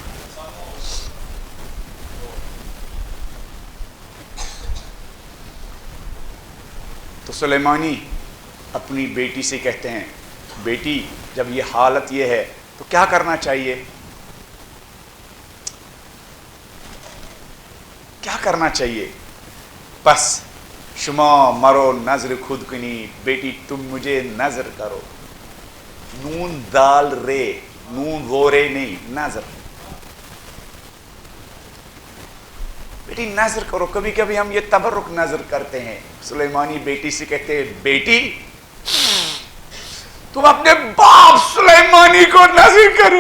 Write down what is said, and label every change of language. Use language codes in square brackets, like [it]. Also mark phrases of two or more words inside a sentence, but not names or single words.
[ur] تو سلیمانی اپنی بیٹی سے کہتے ہیں بیٹی جب یہ حالت یہ ہے تو کیا کرنا چاہیے؟ کیا کرنا چاہیے؟ [fa] پس شما مرو نظر خود کنی، [ur] بیٹی تم مجھے نظر کرو. نون دال رے، نون وہ رے نہیں، نظر. بیٹی نظر کرو. کبھی کبھی ہم یہ تبرک نظر کرتے ہیں. سلیمانی بیٹی سے کہتے ہیں بیٹی تم اپنے باپ سلیمانی کو نظر کرو.